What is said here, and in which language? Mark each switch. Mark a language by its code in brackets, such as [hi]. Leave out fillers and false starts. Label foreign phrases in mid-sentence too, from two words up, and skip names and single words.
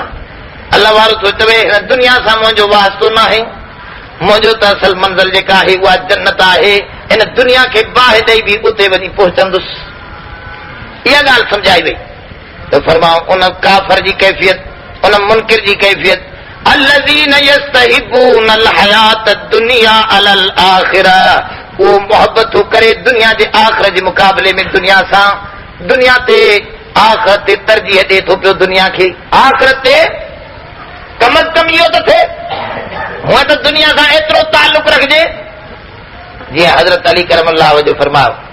[sd] अल्लाह वारो थो चवे हिन दुनिया सां मुंहिंजो वास्तो न आहे, मुंहिंजो त असल मंज़िल जेका आहे उहा जन्नत आहे। इन दुनिया खे बाहि ॾेई बि उते वञी पहुचंदुसि। इहा ॻाल्हि सम्झाई वई त फरमाओ उन काफ़र जी कैफ़ियत, उन मुनकिर जी कैफ़ियत, [ar] الذين يستحبون الحياة الدنيا على الآخرة। [sd] वो मोहब्बत करे दुनिया जे आख़िरत जे मुक़ाबले में दुनिया सां, दुनिया ते आख़िरत ते तरजीह ॾे थो पियो दुनिया खे। आख़िरत ते कम अज़ कम इहो त थिए, हूअं त दुनिया सां एतिरो ताल्लुक़ रखिजे जीअं हज़रत अली करमल्लाह जो फरमायो।